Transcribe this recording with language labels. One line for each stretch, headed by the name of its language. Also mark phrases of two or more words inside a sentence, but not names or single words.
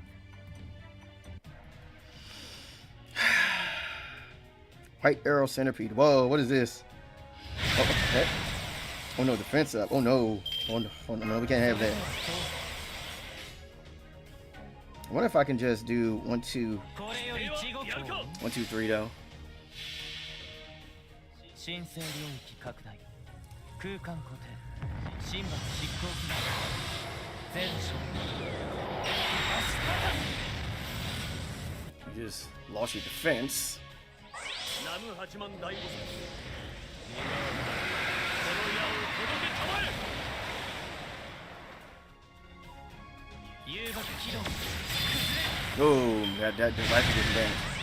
English: White arrow centipede. Whoa, what is this? Oh, that? Oh no, defense up. Oh no. Oh no, we can't have that. I wonder if I can just do 1, 2, 1, 2, 3 though.
Japanese: 神聖領域拡大空間固定神罰執行機能全勝
English: You just lost your defense. Oh, that device did damage.